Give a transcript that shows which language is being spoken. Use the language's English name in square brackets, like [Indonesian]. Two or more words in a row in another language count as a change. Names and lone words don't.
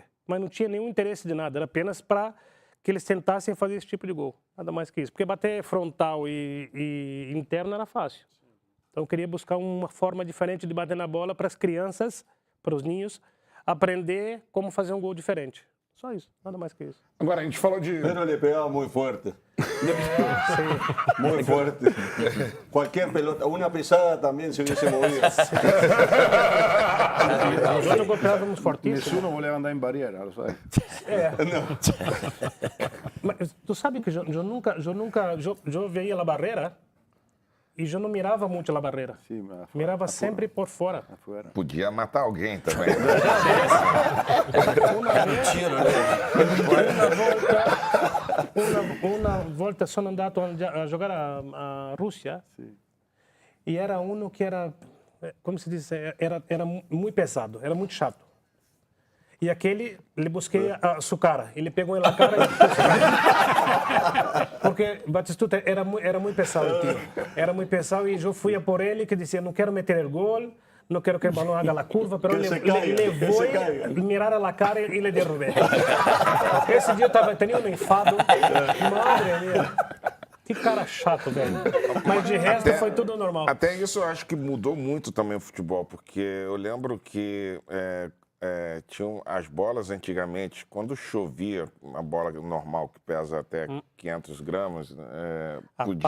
[Portuguese] Mas não tinha nenhum interesse de nada, era apenas para que eles tentassem fazer esse tipo de gol. Nada mais que isso. Porque bater frontal e interno era fácil. Então eu queria buscar uma forma diferente de bater na bola para as crianças, para os ninhos, aprender como fazer um gol diferente. Só isso, nada mais que isso. Agora, a gente falou de... [Spanish] Pero le pegaba muy fuerte. Muy fuerte. Cualquier pelota, una pesada también se hubiese movido. [Portuguese] Nós outros golpeávamos fortíssimo. [Italian] Nessuno voleva andare in barriera, lo sai. [Portuguese] Mas tu sabe que eu veia a barreira e eu não mirava muito a barreira. [Italian] Sì, ma [Portuguese] Mirava sempre por fora. [Spanish] afuera. [Portuguese] Podia matar alguém também. Uma volta [Italian] sono andato [Portuguese] a jogar a Rússia e era um que era, como se diz, era muito pesado, era muito chato. E aquele, ele busquei a sua cara. Ele pegou na cara e... Porque Batistuta era muito pesado, tio. Era muito pesado e eu fui a por ele que dizia, não quero meter o gol, não quero que o balão haga a curva, pero levou e mirar a cara e le derrubei. Esse dia eu tinha um enfado. Madre minha. Que cara chato, velho. Mas de resto foi tudo normal. Até isso eu acho que mudou muito também o futebol, porque eu lembro que tinham as bolas antigamente, quando chovia, uma bola normal que pesa até 500 gramas, podia...